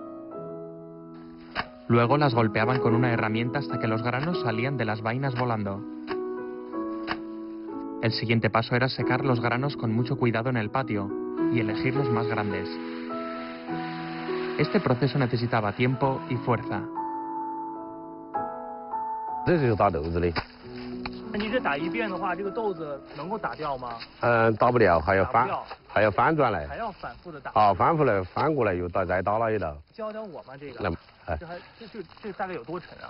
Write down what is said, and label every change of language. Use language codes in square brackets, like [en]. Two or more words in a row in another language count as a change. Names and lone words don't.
[es] Luego las golpeaban con una herramienta hasta que los granos salían de las vainas volando. El siguiente paso era secar los granos con mucho cuidado en el patio y elegir los más grandes. Este proceso necesitaba tiempo y fuerza. [zh] 这就是打豆子的。那你这打一遍的话，这个豆子能够打掉吗？打不了，还要翻转来。还要反复的打。啊，翻过来又再打了一道。教教我吗？这个。那这大概有多沉啊？